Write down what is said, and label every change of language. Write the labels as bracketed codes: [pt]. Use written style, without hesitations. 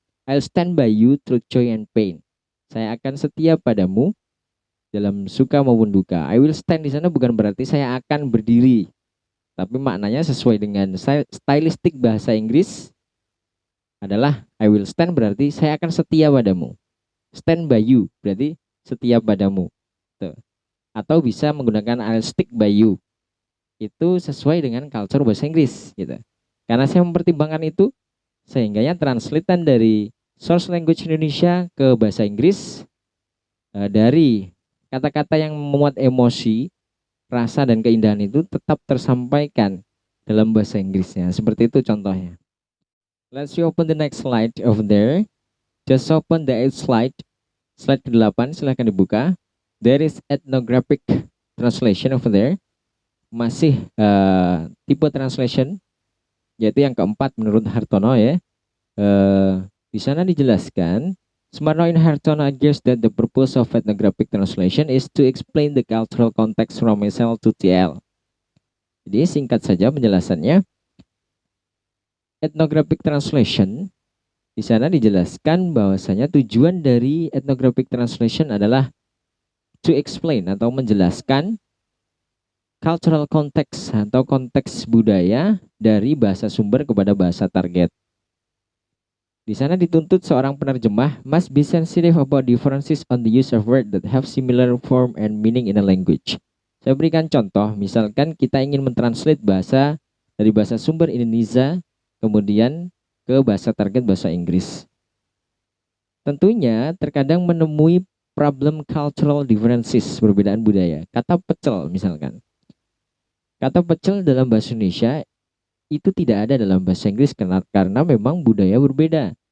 [en] I'll stand by you through joy and pain. [id] Saya akan setia padamu dalam suka maupun duka. [en] I will stand [id] di sana bukan berarti saya akan berdiri, tapi maknanya sesuai dengan stylistik bahasa Inggris adalah I will stand berarti saya akan setia padamu. [en] Stand by you [id] berarti setia padamu. Tuh. Atau bisa menggunakan [en] I'll stick by you. [id] Itu sesuai dengan culture bahasa Inggris gitu. Karena saya mempertimbangkan itu, sehingga translatean dari source language Indonesia ke bahasa Inggris dari kata-kata yang memuat emosi, rasa dan keindahan itu tetap tersampaikan dalam bahasa Inggrisnya. Seperti itu contohnya. [en] Let's open the next slide over there. Just open the 8th slide. [id] Slide ke-8, silahkan dibuka. [en] There is ethnographic translation over there. [id] Masih tipe translation, yaitu yang keempat menurut Hartono ya. Di sana dijelaskan, [en] Sumarno in Hartono argues that the purpose of ethnographic translation is to explain the cultural context from SL to TL. [id] Jadi singkat saja penjelasannya, ethnographic translation di sana dijelaskan bahwasanya tujuan dari ethnographic translation adalah [en] to explain [id] atau menjelaskan cultural context atau konteks budaya dari bahasa sumber kepada bahasa target. Di sana dituntut seorang penerjemah [en] must be sensitive about differences on the use of words that have similar form and meaning in a language. [id] Saya berikan contoh, misalkan kita ingin mentranslate bahasa dari bahasa sumber Indonesia kemudian ke bahasa target bahasa Inggris. Tentunya terkadang menemui problem cultural differences, perbedaan budaya. Kata pecel misalkan. Kata pecel dalam bahasa Indonesia itu tidak ada dalam bahasa Inggris karena memang budaya berbeda.